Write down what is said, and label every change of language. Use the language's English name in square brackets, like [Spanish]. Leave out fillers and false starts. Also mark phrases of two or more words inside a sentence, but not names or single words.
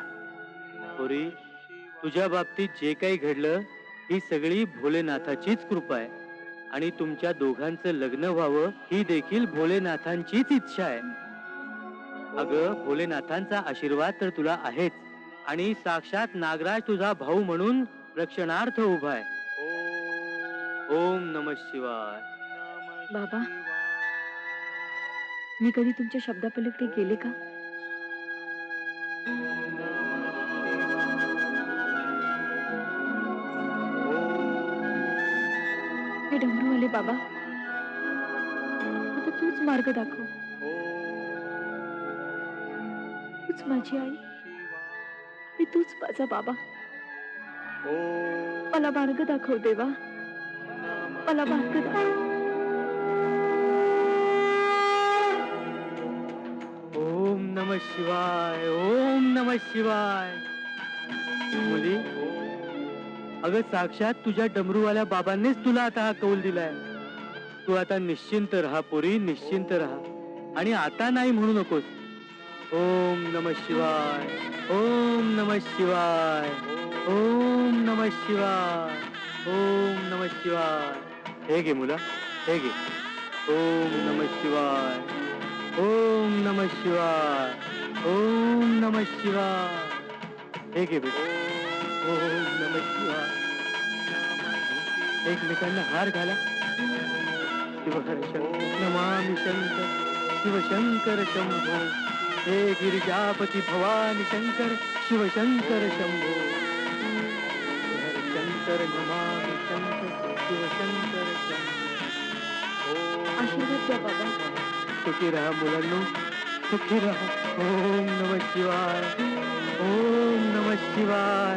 [Marathi] पोरी, तुझ्या बाबतीत जे काही घडलं ही सगळी भोलेनाथाचीच कृपा आहे आणि तुमच्या दोघांचं लग्न व्हावं ही देखील भोलेनाथांचीच इच्छा आहे. अगं भोलेनाथांचा आशीर्वाद तर तुला आहेच आणि साक्षात नागराज तुझा भाऊ म्हणून रक्षणार्थ उभा आहे. [Sanskrit] ओम नमः शिवाय. [Marathi] बाबा, मी कधी तुमच्या शब्दापलीकडे गेले का? हे डमरूवाले बाबा, आता तूच मार्ग दाखव. तूच माझी आई आणि तूच माझा बाबा. मला मार्ग दाखव देवा, मला मार्ग दाखव. [Sanskrit] ओम नमः शिवाय. ओम नमः शिवाय. [Marathi] मुली, अगं साक्षात तुझ्या डमरूवाल्या बाबांनीच तुला आता हा कौल दिलाय. तू आता निश्चिंत राहा पोरी, निश्चिंत राहा आणि आता नाही म्हणू नकोस. [Sanskrit] ओम नमः शिवाय. ओम नमः शिवाय. ओम नमः शिवाय. ओम नमः शिवाय. [Marathi] हे घे मुला, हे घे. [Sanskrit] ओम नमः शिवाय. ओम नमः शिवाय. ओम नमः शिवाय. [Marathi] हे घे बेटा. [Sanskrit] ओम नमः शिवाय. [Marathi] एकमेकांना हार घाला. [Sanskrit] शिवहर शंकर नमामि शंकर, शिवशंकर शंभो. हे गिरिजापती भवानी शंकर, शिवशंकर शंभो. शिवहर शंकर नमामि शंकर, शिवशंकर शंभो. [Marathi] आशीर्वाद द्या बाबा. सुखी रहा मुलांनो, सुखी रहा. [Sanskrit] ओम नमः शिवाय. ओम नमः शिवाय.